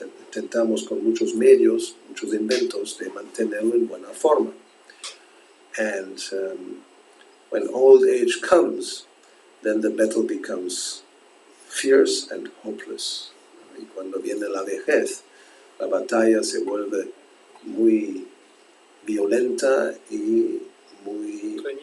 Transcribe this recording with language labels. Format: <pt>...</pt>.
<es>Intentamos con muchos medios, muchos inventos de mantenerlo en buena forma.</es> <en>And when old age comes, then the battle becomes fierce and hopeless.</en> <es>Y cuando viene la vejez, la batalla se vuelve muy violenta y muy...</es>